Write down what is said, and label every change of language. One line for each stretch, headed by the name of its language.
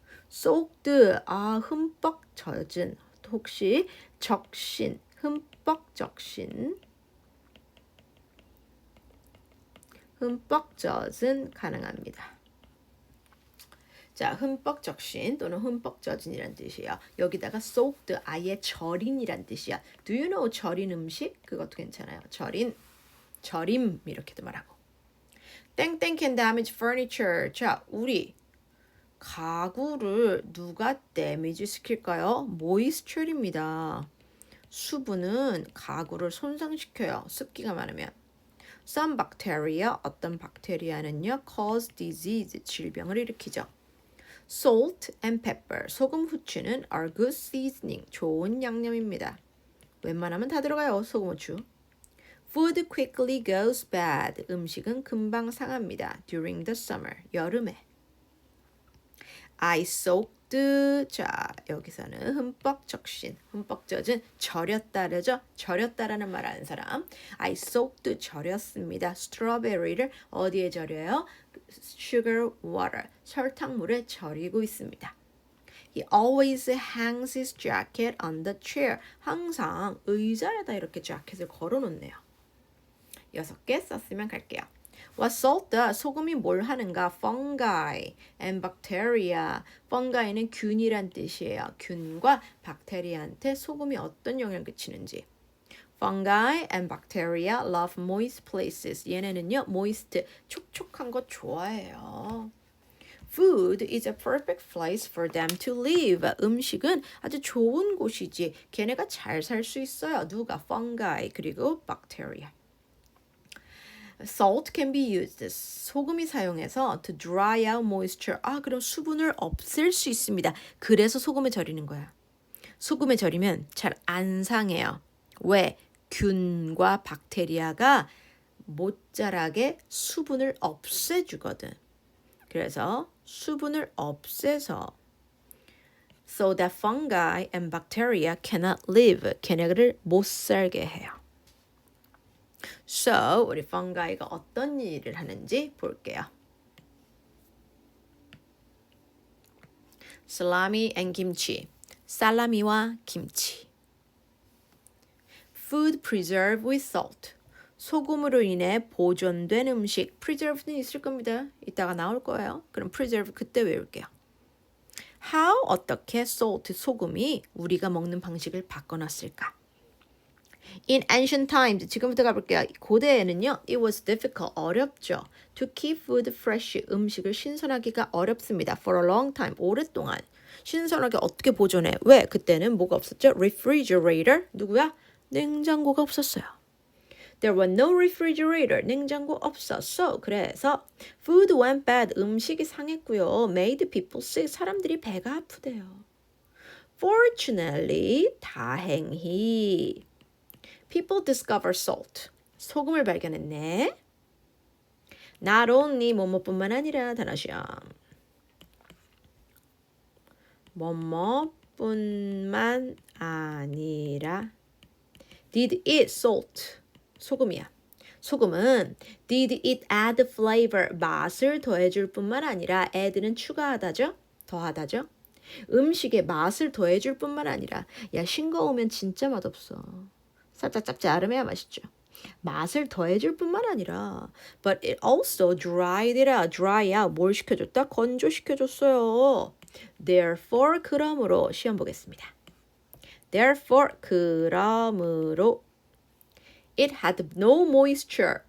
Korean: soaked, 흠뻑 젖은. 혹시 적신, 흠뻑 적신. 흠뻑 젖은 가능합니다. 자, 흠뻑 적신 또는 흠뻑 젖은이란 뜻이에요. 여기다가 soaked, 아예 절인이란 뜻이야.
English: Do you know
Korean: 절인 음식? 그것도 괜찮아요. 절임 이렇게도 말하고. 땡땡
English: can damage furniture.
Korean: 자, 우리 가구를 누가 데미지 시킬까요? moisture입니다. 수분은 가구를 손상시켜요. 습기가 많으면.
English: Some bacteria,
Korean: 어떤 박테리아는요,
English: cause disease,
Korean: 질병을 일으키죠.
English: Salt and pepper,
Korean: 소금, 후추는
English: are good seasoning,
Korean: 좋은 양념입니다. 웬만하면 다 들어가요, 소금, 후추.
English: Food quickly goes bad,
Korean: 음식은 금방 상합니다.
English: During the summer,
Korean: 여름에. I soaked, 자, 여기서는 흠뻑 적신, 흠뻑 젖은 절였다르죠. 절였다라는 말 아는 사람.
English: I soaked,
Korean: 절였습니다. 스트로베리를 어디에 절여요?
English: sugar water,
Korean: 설탕물에 절이고 있습니다.
English: He always hangs his jacket on the chair.
Korean: 항상 의자에다 이렇게 자켓을 걸어놓네요. 6개 썼으면 갈게요.
English: What salt,
Korean: 소금이 뭘 하는가?
English: fungi and bacteria.
Korean: fungi는 균이란 뜻이에요. 균과 박테리아한테 소금이 어떤 영향을 끼치는지.
English: fungi and bacteria love moist places.
Korean: 얘네는요, moist, 촉촉한 거 좋아해요.
English: Food is a perfect place for them to live.
Korean: 음식은 아주 좋은 곳이지. 걔네가 잘 살 수 있어요. 누가?
English: fungi
Korean: 그리고
English: bacteria. Salt can be used.
Korean: 소금이 사용해서
English: to dry out moisture.
Korean: 그럼 수분을 없앨 수 있습니다. 그래서 소금에 절이는 거야. 소금에 절이면 잘 안 상해요. 왜? 균과 박테리아가 못 자라게 수분을 없애주거든. 그래서 수분을 없애서
English: so that fungi and bacteria cannot live.
Korean: 걔네를 못 살게 해요. So, 우리 fungi가 어떤 일을 하는지 볼게요.
English: salami and kimchi.
Korean: 살라미와 김치.
English: Food preserved with salt.
Korean: 소금으로 인해 보존된 음식. preserved는 있을 겁니다. 이따가 나올 거예요. 그럼 preserve 그때 외울게요. How, 어떻게 salt, 소금이 우리가 먹는 방식을 바꿔놨을까?
English: In ancient times,
Korean: 지금부터 가볼게요. 고대에는요,
English: it was difficult,
Korean: 어렵죠.
English: To keep food fresh,
Korean: 음식을 신선하기가 어렵습니다.
English: For a long time,
Korean: 오랫동안. 신선하게 어떻게 보존해? 왜? 그때는 뭐가 없었죠? Refrigerator, 누구야? 냉장고가 없었어요.
English: There was no refrigerator,
Korean: 냉장고 없었어. 그래서
English: food went bad,
Korean: 음식이 상했고요.
English: Made people sick,
Korean: 사람들이 배가 아프대요.
English: Fortunately,
Korean: 다행히.
English: People discover salt.
Korean: 소금을 발견했네. Not only 뭐뭐뿐만 아니라 단어시험. 뭐뭐뿐만 아니라
English: Did it salt?
Korean: 소금이야. 소금은
English: did it add flavor?
Korean: 맛을 더해줄 뿐만 아니라 add는 추가하다죠? 더하다죠? 음식에 맛을 더해줄 뿐만 아니라 야 싱거우면 진짜 맛없어. 살짝 짭짤하면 맛있죠. 맛을 더해줄 뿐만 아니라
English: but it also dried it out.
Korean: dry out 뭘 시켜줬다? 건조시켜줬어요. Therefore 그러므로 시험 보겠습니다.
English: Therefore
Korean: 그러므로
English: it had no moisture.